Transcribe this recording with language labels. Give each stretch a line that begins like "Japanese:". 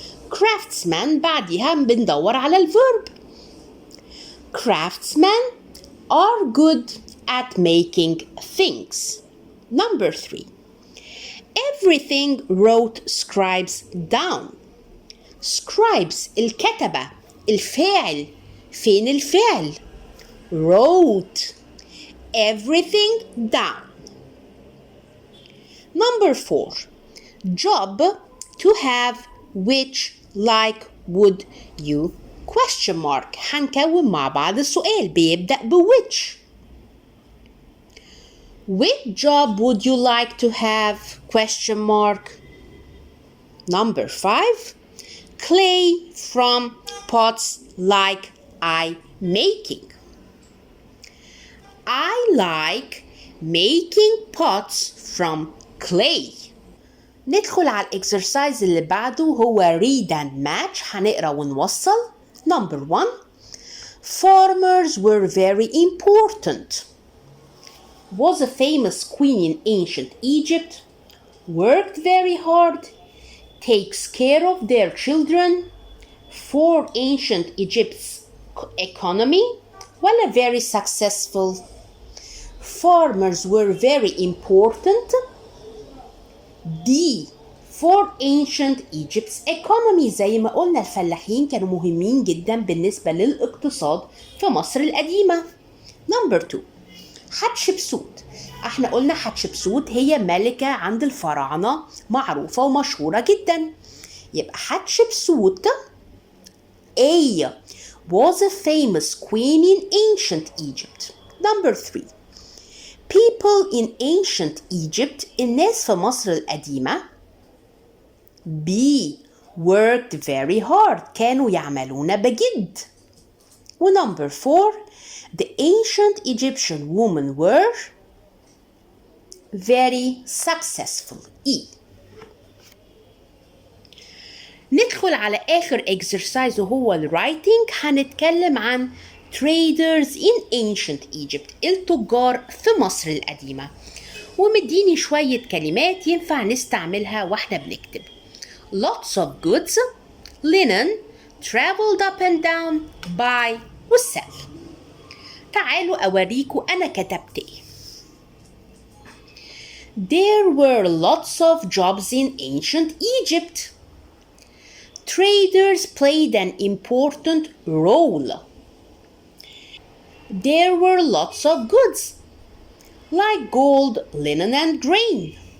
Arabic: Craftsman بعدها بندور على الverb.
English: Craftsmen are good at making things. Number 3. Everything wrote scribes down. Scribes
Arabic: الكتبة الفاعل فين الفعل
English: wrote everything down. Number 4. Job to have which like would you question mark.
Arabic: هنكون مع بعض السؤال بيبدأ which.
English: Which job would you like to have question mark. Number 5. Clay from pots like I making. I like making pots from clay.
Arabic: ندخل على الexercise اللي بعده هو
English: read and match.
Arabic: هنقرأ ونوصل. Number 1.
English: Farmers were very important. Was a famous queen in ancient Egypt. Worked very hard. Takes care of their children. For ancient Egypt's economy. Well, very successful. Farmers were very important. D. For ancient Egypt's economy.
Arabic: زي ما قلنا الفلاحين كانوا مهمين جدا بالنسبة للاقتصاد في مصر القديمة.
English: Number 2. Hatshepsut.
Arabic: احنا قلنا حتشبسوت هي ملكة عند الفراعنة معروفة ومشهورة جدا.
English: يبقى حتشبسوت A was a famous queen in ancient Egypt. Number 3. People in ancient Egypt
Arabic: الناس في مصر القديمة
English: B worked very hard
Arabic: كانوا يعملون بجد. ونمبر 4.
English: The ancient Egyptian women were very successful. E.
Arabic: ندخل على آخر exercise وهو الwriting. هنتكلم عن
English: traders in ancient Egypt
Arabic: التجار في مصر القديمة ومديني شوية كلمات ينفع نستعملها واحنا بنكتب.
English: Lots of goods, linen, traveled up and down, buy والsell.
Arabic: تعالوا أوريكم أنا كتبت إيه.
English: There were lots of jobs in ancient Egypt. Traders played an important role. There were lots of goods, like gold, linen, and grain.